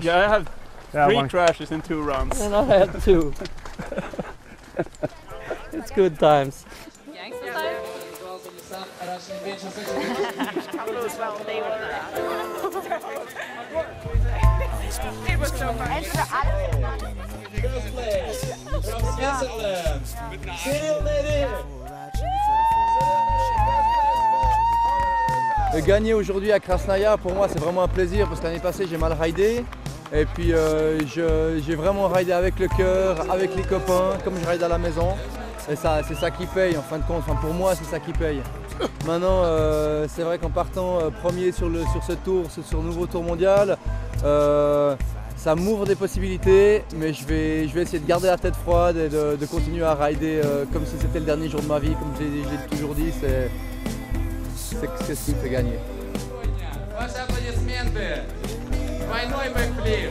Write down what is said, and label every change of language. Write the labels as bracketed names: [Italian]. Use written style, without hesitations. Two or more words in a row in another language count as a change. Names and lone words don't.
[English] Yeah, I had 3 crashes in 2 runs. And I had 2. It's good times. It was so fun. [French] Gagner aujourd'hui à Krasnaya, pour moi c'est vraiment un plaisir parce que l'année passée j'ai mal ridé. Et puis j'ai vraiment ridé avec le cœur, avec les copains, comme je ride à la maison. Et ça, c'est ça qui paye en fin de compte, enfin, pour moi c'est ça qui paye. Maintenant c'est vrai qu'en partant premier sur ce tour, sur le nouveau tour mondial, ça m'ouvre des possibilités, mais je vais essayer de garder la tête froide et de continuer à rider comme si c'était le dernier jour de ma vie, comme j'ai toujours dit, c'est ce qui me fait gagner. [Russian] Ваши аплодисменты. Двойной бэкфлип.